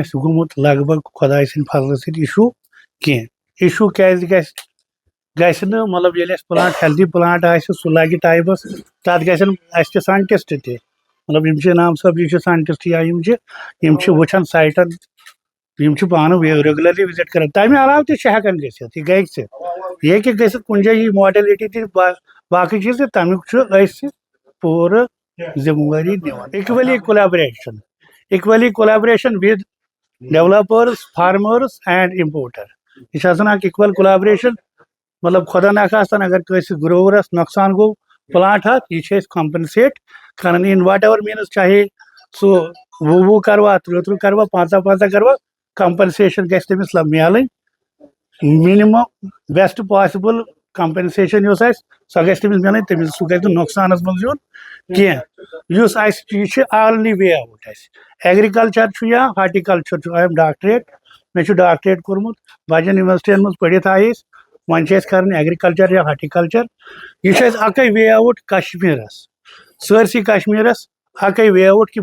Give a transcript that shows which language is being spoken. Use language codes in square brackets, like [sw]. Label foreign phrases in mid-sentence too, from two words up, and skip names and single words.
[ks] اَسہِ گوٚمُت لگ بگ خۄداے سٕنٛدِ فضلہٕ سۭتۍ اِشوٗ کینٛہہ اِشوٗ کیازِ گژھِ نہٕ مطلب ییٚلہِ اَسہِ پلانٹ [en] healthy plant [ks] آسہِ سُہ لگہِ ٹایمس تتھ گژھن اَسہِ تہِ ساینٹسٹ تہِ مطلب یِم چھِ انعام صٲب یہِ چھِ ساینٹسٹ یا یِم چھِ وٕچھان سایٹن یِم چھِ پانہٕ [en] regularly visit [ks] کران تمہِ علاوٕ تہِ چھِ ہٮ۪کان گٔژھِتھ یہِ گژھِ یہِ ہیٚکہِ گٔژھِتھ کُنہِ جایہِ یی ماڈلٹی تہِ باقٕے چیٖز تہِ تمیُک چھُ أسۍ پوٗرٕ ذمہٕ وٲری نِوان [en] equally collaboration with developers farmers and importer [ks] یہِ چھِ آسان اکھ [en] equal collaboration [ks] مطلب خۄدا نخواستن اگر کٲنٛسہِ گروورس نۄقصان گوٚو پلانٹ ہتھ یہِ چھِ أسۍ کمپنسیٹ کران [en] in whatever means [ks] چاہے سُہ وُہ کروا تٕرٛہ کروا 15 کروا کمپنسیشن گژھِ تٔمِس میلٕنۍ [en] minimum best possible compensation [ks] یۄس آسہِ سۄ گژھِ تٔمِس میلٕنۍ سُہ گژھِ نہٕ نۄقصانس منٛز یُن کینٛہہ یُس اَسہِ یہِ چھِ [en] already way out [ks] اَسہِ ایگرِکلچر چھُ یا ہارٹیکلچر چھُ [en] I am doctorate [ks] مےٚ چھُ ڈاکٹریٹ کوٚرمُت بجن یونیورسٹین منٛز پٔرِتھ آیہِ أسۍ وۄنۍ چھِ اَسہِ کران ایگرِکلچر یا ہارٹیکلچر یہِ چھُ اَسہِ اکٕے [en] way out [ks] کشمیٖرس سٲرسٕے کشمیٖرس اکٕے [en] way out [ks] کہِ